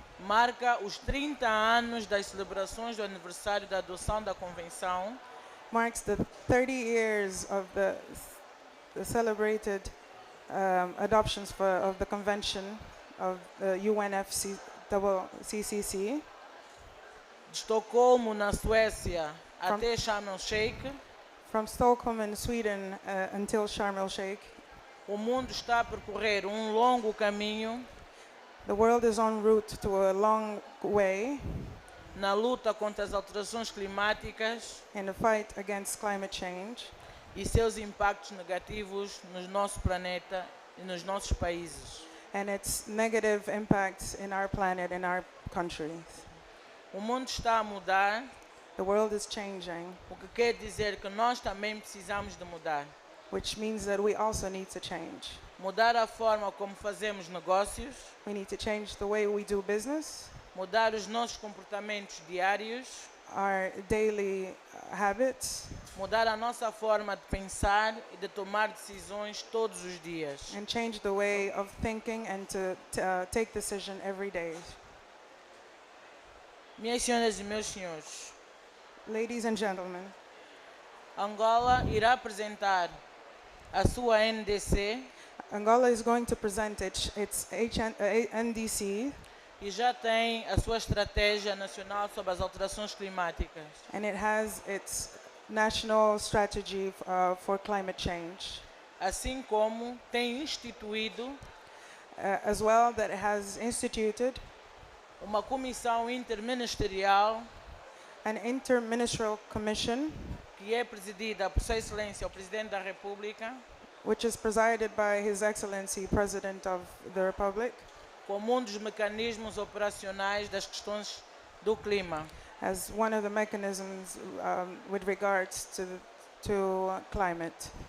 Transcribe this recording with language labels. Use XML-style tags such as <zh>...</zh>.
<pt>marca os 30 anos das celebrações do aniversário da adoção da Convenção</pt> <en>marks the 30 years of the celebrated adoptions of the Convention of the UNFCCC</en> <pt>de Estocolmo, na Suécia, até Sharm el-Sheikh.</pt> <en>from Stockholm in Sweden until Sharm el-Sheikh.</en> <pt>O mundo está a percorrer longo caminho</pt> <en>The world is en route to a long way</en> <pt>na luta contra as alterações climáticas</pt> <en>in the fight against climate change</en> <pt>e seus impactos negativos no nosso planeta e nos nossos países.</pt> <en>and its negative impacts in our planet and our countries.</en> <pt>O mundo está a mudar,</pt> <en>The world is changing,</en> <pt>o que quer dizer que nós também precisamos de mudar.</pt> <en>which means that we also need to change.</en> <pt>Mudar a forma como fazemos negócios,</pt> <en>We need to change the way we do business,</en> <pt>mudar os nossos comportamentos diários,</pt> <en>our daily habits,</en> <pt>mudar a nossa forma de pensar e de tomar decisões todos os dias.</pt> <en>and change the way of thinking and to take decision every day.</en> <pt>Minhas senhoras e meus senhores,</pt> <en>Ladies and gentlemen,</en> <pt>Angola irá apresentar a sua NDC</pt> <en>Angola is going to present its NDC,</en> <pt>e já tem a sua estratégia nacional sobre as alterações climáticas.</pt> <en>and it has its national strategy for climate change,</en> <pt>Assim como tem instituído</pt> <en>as well that it has instituted</en> <pt>uma comissão interministerial</pt> <en>an interministerial commission,</en> <pt>que é presidida por Sua Excelência o Presidente da República,</pt> <en>which is presided by His Excellency President of the Republic,</en> <pt>como dos mecanismos operacionais das questões do clima.</pt> <en>as one of the mechanisms with regards to climate.</en>